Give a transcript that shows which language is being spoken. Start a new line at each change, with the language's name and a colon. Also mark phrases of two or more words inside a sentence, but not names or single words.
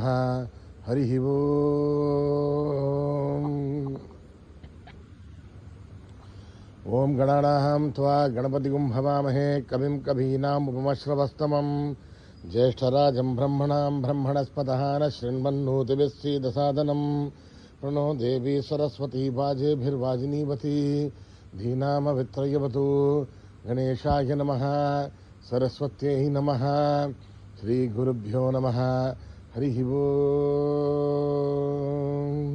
Sanskrit: హరి ఓం. ఓం గణానాం త్వా గణపతిగుం హవామహే కవిం కవీనాముపమశ్రవస్తమం జ్యేష్ఠరాజం బ్రహ్మణాం బ్రహ్మణస్పతః న శృణ్వన్నోతిభిः सीदसादनं प्रणो देवी सरस्वती वाजेभिर्वाजिनीवती धीनामवित्रयवतु. गणेशाय नमः. सरस्वत्यै नमः. श्रीगुरुभ्यो नमः. हरि ओम्.